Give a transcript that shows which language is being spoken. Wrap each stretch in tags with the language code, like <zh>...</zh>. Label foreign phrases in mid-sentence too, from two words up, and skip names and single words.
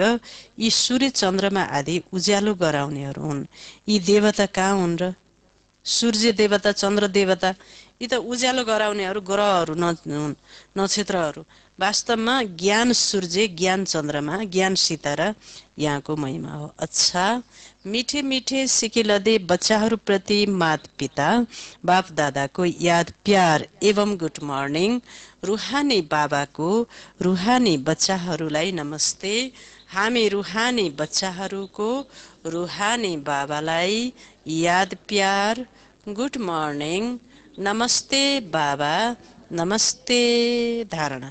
<ne>यी सूर्य चन्द्रमा आदि उज्यालो गराउनेहरू हुन्। यी देवता कहाँ हुन् र? सूर्य देवता, चन्द्र देवता, यी त उज्यालो गराउनेहरू ग्रहहरू हुन्, नक्षत्रहरू। वास्तवमा ज्ञान सूर्य, ज्ञान चन्द्रमा, ज्ञान सितारा यहाँको महिमा हो। अच्छा,</ne> <hi>मीठे मीठे सिकिलदे</hi> <ne>बच्चाहरू प्रति माता पिता बाप दादाको याद प्यार एवं</ne> <en>good morning.</en> <ne>रुहानी बाबाको रुहानी बच्चाहरूलाई नमस्ते। हामी रुहानी बच्चाहरूको रुहानी बाबालाई याद प्यार</ne> <en>good morning,</en> <ne>नमस्ते बाबा, नमस्ते धारणा।</ne>